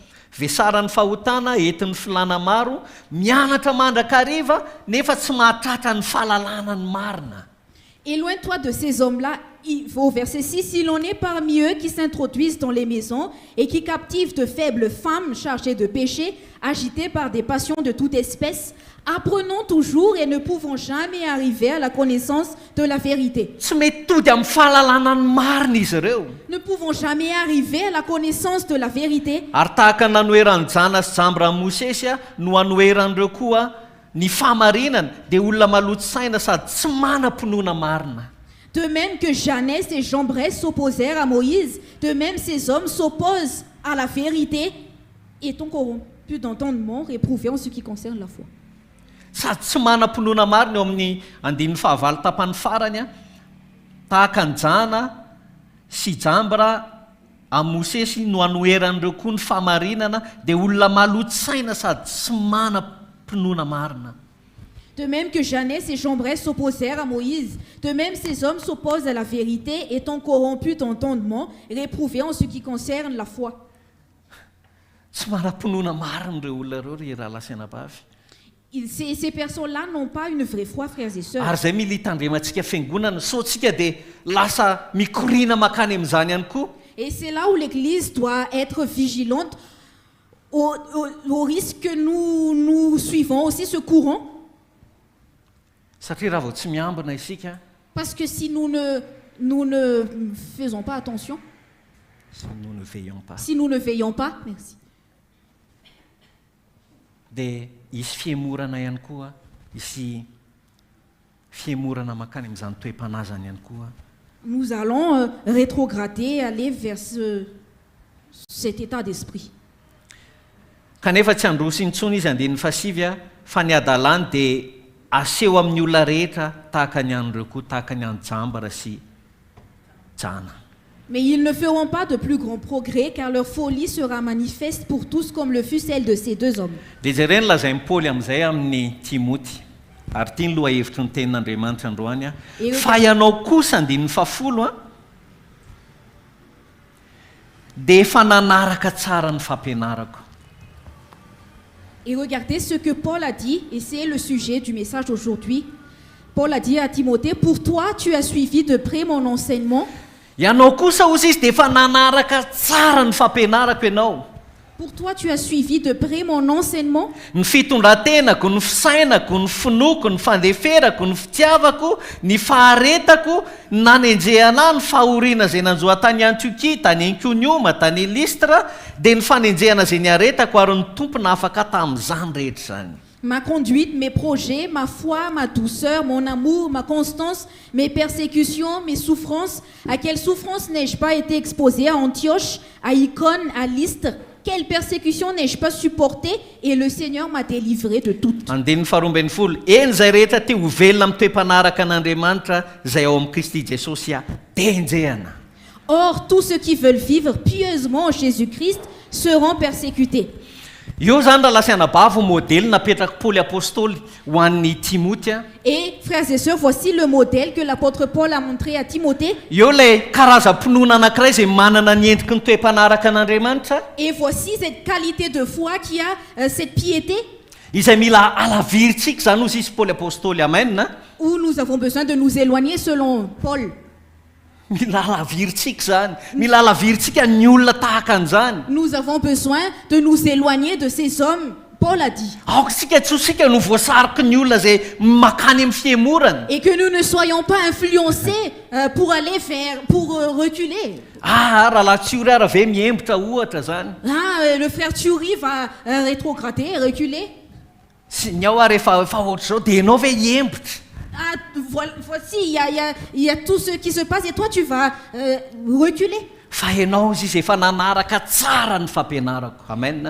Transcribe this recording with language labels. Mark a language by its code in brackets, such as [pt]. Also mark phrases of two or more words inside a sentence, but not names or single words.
[mg] vesarany fahotana entin'ny filana maro mianatra mandrakariva nefa tsy mahatratra ny fahalalana ny marina. [fr] Éloigne-toi de ces hommes-là. Au verset 6, il en est parmi eux qui s'introduisent dans les maisons et qui captivent de faibles femmes chargées de péché, agitées par des passions de toute espèce, apprenant toujours et ne pouvant jamais arriver à la connaissance de la vérité. [mg] Tsy mety tody amin'ny fahalalana ny marina izy ireo. [fr] Ne pouvant jamais arriver à la connaissance de la vérité. [mg] Ary tahaka ny nanoeran'ny Jana sy Jambra Mosesy no anoeran'ireo koa ny fahamarinana dia olona maloto saina sady tsy manam-pinoana marina. [fr] De même que Janès et Jambres s'opposèrent à Moïse, de même ces hommes s'opposent à la vérité, étant corrompus d'entendement, réprouvés en ce qui concerne la foi. [mg] Sady tsy manam-pinoana marina eo amin'ny 15 tapany farany tahaka ny Jana sy Jambra amin'ny Mosesy no anoeran'ireo koa ny fahamarinana dia olona maloto saina sady tsy manam-pinoana marina. [fr] De même que Janès et Jambres s'opposèrent à Moïse, de même ces hommes s'opposent à la vérité, étant corrompus d'entendement, réprouvés en ce qui concerne la foi. [mg] Tsy manam-pinoana marina ireo olona ireo ry raha lasanabavy. [fr] Ces personnes-là n'ont pas une vraie foi, frères et sœurs. [mg] Ary zay mila hitandremantsika fiangonana saotsika dia lasa mikorina makany amin'izany ihany koa. [fr] Et c'est là où l'Église doit être vigilante au risque que nous suivons aussi ce courant. [mg] Satria raha vao tsy miambina isika, [fr] Parce que si nous ne faisons pas attention, nous ne veillons pas. si nous ne veillons pas, merci, [mg] Dia isy fiemorana ihany koa, isy fiemorana makany amin'izany toe-panazany ihany koa. [fr] nous allons rétrograder, aller vers cet état d'esprit. [mg] Kanefa tsy androso intsony izy andinin'ny fasivy fa ny adalany dia aseho amin'ny olona rehetra tahaka ny an'ireo koa, tahaka ny an'i Jambra sy Jana. [fr] Mais ils ne feront pas de plus grand progrès car leur folie sera manifeste pour tous comme le fut celle de ces deux hommes. [mg] Dia jereny lazain'ny Paoly amin'izay amin'ny Timoty. Ary tia ny lohahevitry ny tenin'Andriamanitra androany fa ianao kosa andinin'ny fafolo dia efa nanaraka tsara ny fampianarako. [fr] Et regardez ce que Paul a dit, et c'est le sujet du message d'aujourd'hui. Paul a dit à Timothée, pour toi, tu as suivi de près mon enseignement. [mg] Ianao kosa ozy izy dia efa nanaraka tsara ny fampianarako ianao. [fr] Pour toi, tu as suivi de près mon enseignement. [mg] Ny fitondrantenako, ny fisainako, ny finoko, ny fandeferako, ny fitiavako, ny faharetako, ny nanenjehana, ny fahoriana izay nanjoa tany Antiokia, tany Ikonioma, tany Listra, dia ny fanenjehana izay niaretako ary ny tompona afaka tamin'izany rehetra izany. [fr] Ma conduite, mes projets, ma foi, ma douceur, mon amour, ma constance, mes persécutions, mes souffrances. À quelle souffrance n'ai-je pas été exposé à Antioche, à Icône, à Lystre? Quelle persécution n'ai-je pas supporté? Et le Seigneur m'a délivré de toutes. [mg] Andininy faharoambin'ny folo, eny izay rehetra te ho velona amin'ny toe-panaraka an'Andriamanitra izay ao amin'ny Kristy Jesosy dia enjehana. [fr] Or, tous ceux qui veulent vivre pieusement en Jésus-Christ seront persécutés. [mg] Io zany raha lasianabavo modèle napetraka Paoly apôstôly ho an'ny Timoty. [fr] Et frères et sœurs, voici le modèle que l'apôtre Paul a montré à Timothée. [mg] Io ilay karazam-pinoana anankiray izay manana ny endriky ny toe-panaraka an'Andriamanitra. [fr] Et voici cette qualité de foi qui a cette piété [mg] Izay mila alavirintsika zany ozy izy Paoly apôstôly, amen. [fr] où nous avons besoin de nous éloigner selon Paul. [mg] Mila alavirintsika zany, mila alavirintsika ny olona tahaka an'izany. [fr] Nous avons besoin de nous éloigner de ces hommes, Paul a dit. [mg] Aoksika tsosika no voasariky ny olona izay makany amin'ny fiemorana. [fr] Et que nous ne soyons pas influencés pour aller pour reculer. [mg] Raha latsiory ara ve miembotra ohatra zany. [fr] Le frère Thury va rétrograder, reculer. [mg] Sy ny ao ary efa ohatr'izao dia ianao ve hiembotra. [fr] Voici, il y a tout ce qui se passe et toi tu vas reculer. [mg] Fa ianao izy efa nanaraka tsara ny fampianarako, amen.